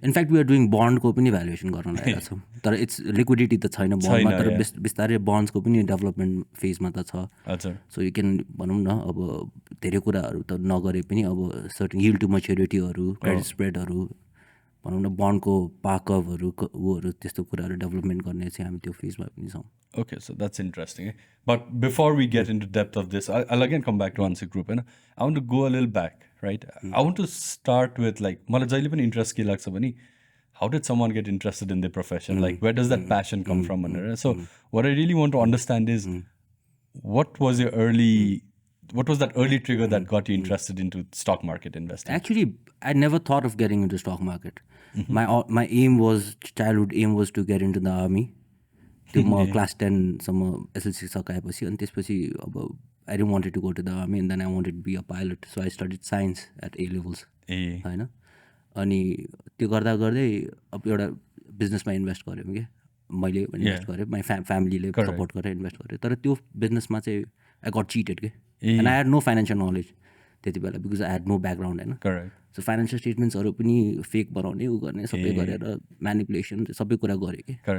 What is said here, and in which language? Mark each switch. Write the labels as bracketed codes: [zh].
[ne] In fact [en] we are doing [ne] बन्डको पनि valuation गर्न लागेका छौँ, तर इट्स लिक्विडिटी त छैन बन्डमा, तर बिस्तारै बन्ड्सको पनि डेभलपमेन्ट फेजमा त छ. हजुर. सो यु क्यान भनौँ न अब धेरै कुराहरू त नगरे पनि अब सर्टन यिल्ड टु म्याच्युरिटीहरू, क्रेडिट स्प्रेडहरू, भनौँ न बन्डको पाकअपहरू ऊहरू त्यस्तो कुराहरू डेभलपमेन्ट गर्ने चाहिँ हामी त्यो फेजमा पनि छौँ. [en] Okay, so that's interesting. But before we get into depth of this, I'll again come back to Ansu Group. And I want to go a little back, right? I want to start with like, [ne] मलाई जहिले पनि interest के लाग्छ भने [en] how did someone get interested in their profession? Like, where does that passion come from? So what I really want to understand is what was your early what was that early trigger that got you interested into stock market investing? Actually, I never thought of getting into stock market. My aim was, childhood aim was to get into the army. [ne] त्यो म class 10 सम्म SLC सकाएपछि अनि त्यसपछि अब [en] I didn't wanted to go to the army and then I wanted to be a pilot, so I studied science at A levels हैन. [ne] अनि त्यो गर्दा गर्दै अब एउटा बिजनेसमा इन्भेस्ट गऱ्यौँ क्या मैले इन्भेस्ट गरेँ, माई फ्यामिलीले सपोर्ट गरेर इन्भेस्ट गरेँ. तर त्यो बिजनेसमा चाहिँ [en] I got cheated के and I had no financial knowledge [ne] त्यति बेला [en] Because I had no background होइन. [ne] सो फाइनेन्सियल स्टेटमेन्ट्सहरू पनि फेक बनाउने ऊ गर्ने सबै गरेर म्यानिपुलेसन सबै कुरा गरेँ कि.